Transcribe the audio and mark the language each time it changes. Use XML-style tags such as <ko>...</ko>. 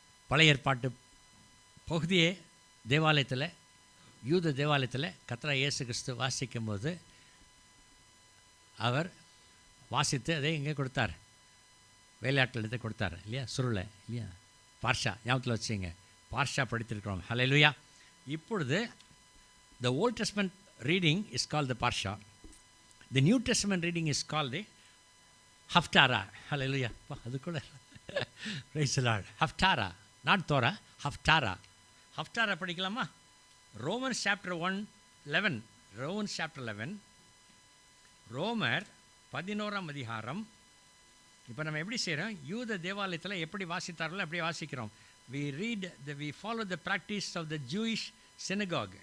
<ta>பழைய ஏற்பாட்டு பகுதியே தேவாலயத்தில், யூத தேவாலயத்தில் கர்த்தராகிய இயேசு கிறிஸ்து வாசிக்கும் போது அவர் வாசித்து அதை இங்கே கொடுத்தார், வேலையாட்கள் எடுத்து கொடுத்தார் இல்லையா? சுருளை இல்லையா? பார்ஷா ஞாபகத்தில் வச்சுங்க. பார்ஷா படித்திருக்கிறோம். ஹல்லேலூயா.</ta> <en>இப்பொழுது the Old Testament reading is called the Parsha. The New Testament reading is called the Haftarah. Hallelujah.</en> <ta>அது கூட</ta> <en>praise the Lord. Haftarah, not Torah.</en> <ta>Haftarah படிக்கலாமா?</ta> <en>Romans chapter 1:11. Romans chapter 11.</en> <ta>ரோமர் 11ஆம் அதிகாரம். இப்போ நம்ம எப்படி செய்கிறோம்? யூத தேவாலயத்தில் எப்படி வாசித்தார்களோ அப்படியே வாசிக்கிறோம்.</ta> <en>We follow the practice of the Jewish synagogue.</en>